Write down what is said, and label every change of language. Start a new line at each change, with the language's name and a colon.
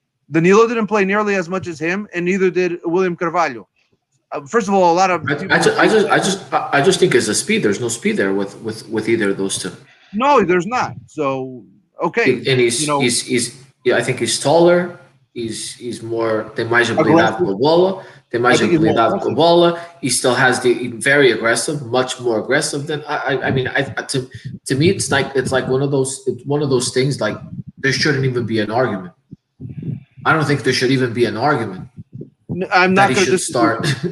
English: Danilo didn't play nearly as much as him, and neither did William Carvalho. First of all, a lot of I just think it's a speed. There's no speed there with either of those two. No, there's not. So okay, and he's I think he's taller. He's more.
Portuguese: Tem mais habilidade com a bola. Tem mais habilidade com a bola.
English: He still has the very aggressive, much more aggressive than I mean. To me, it's like one of those things. Like there shouldn't even be an argument. I don't think there should even be an argument. I'm not going to start.